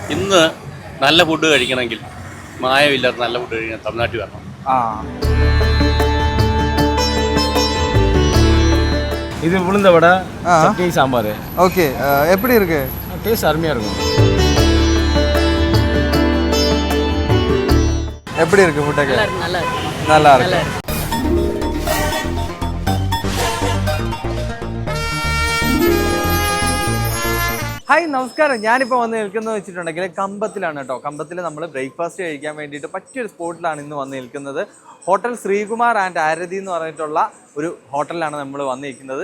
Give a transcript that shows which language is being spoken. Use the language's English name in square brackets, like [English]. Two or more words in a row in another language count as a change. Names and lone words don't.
[Malayalam] ഇന്ന് നല്ല ഫുഡ് കഴിക്കണമെങ്കിൽ മായമില്ലാത്ത നല്ല ഫുഡ് കഴിക്കാൻ തമിഴ്നാട്ടിൽ വരണം. [Tamil] இது உளுந்த வடை, சட்னி, சாம்பார். ஓகே, எப்படி இருக்கு? டேஸ்ட் அருமையாக இருக்கும். எப்படி இருக்கு ஃபுட்டൊക്കെ? நல்லா இருக்கு. [Malayalam] ഹായ് നമസ്കാരം. ഞാനിപ്പോൾ വന്ന് നിൽക്കുന്നത് വെച്ചിട്ടുണ്ടെങ്കിൽ കമ്പത്തിലാണ് കേട്ടോ. കമ്പത്തിൽ നമ്മൾ ബ്രേക്ക്ഫാസ്റ്റ് കഴിക്കാൻ വേണ്ടിയിട്ട് പറ്റിയൊരു സ്പോട്ടിലാണ് ഇന്ന് വന്ന് നിൽക്കുന്നത്. ഹോട്ടൽ ശ്രീകുമാർ ആൻഡ് ആരതി എന്ന് പറഞ്ഞിട്ടുള്ള ഒരു ഹോട്ടലിലാണ് നമ്മൾ വന്നിരിക്കുന്നത്.